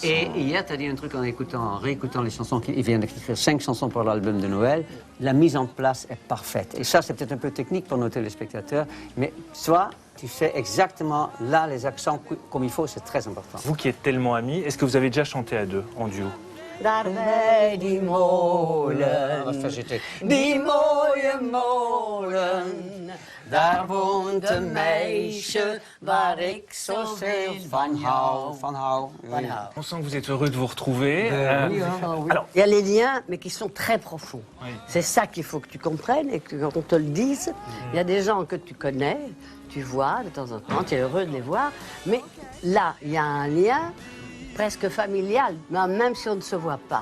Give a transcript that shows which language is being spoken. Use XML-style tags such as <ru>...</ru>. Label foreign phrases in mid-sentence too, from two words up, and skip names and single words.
<fr>Et hier, tu as dit un truc en réécoutant les chansons. Il vient d'écrire 5 chansons pour l'album de Noël. La mise en place est parfaite. Et ça, c'est peut-être un peu technique pour nos téléspectateurs. Mais toi, tu fais exactement là les accents comme il faut. C'est très important. Vous qui êtes tellement amis, est-ce que vous avez déjà chanté à deux, en duo?</fr> <nl>daar bij die molen.</nl> <fr>Enfin, j'étais...</fr> <nl>Die mooie molen, daar woont een meisje waar ik zoveel van hou. Van hou. Van hou.</nl> <fr>On sent que vous êtes heureux de vous retrouver. Oui, hein. Ah oui. Alors- Il y a les liens, mais qui sont très profonds. Oui. C'est ça qu'il faut que tu comprennes et qu'on te le dise. Il y a des gens que tu connais, tu vois de temps en temps, tu es heureux de les voir, mais là, il y a un lien presque familial, même si on ne se voit pas.</fr>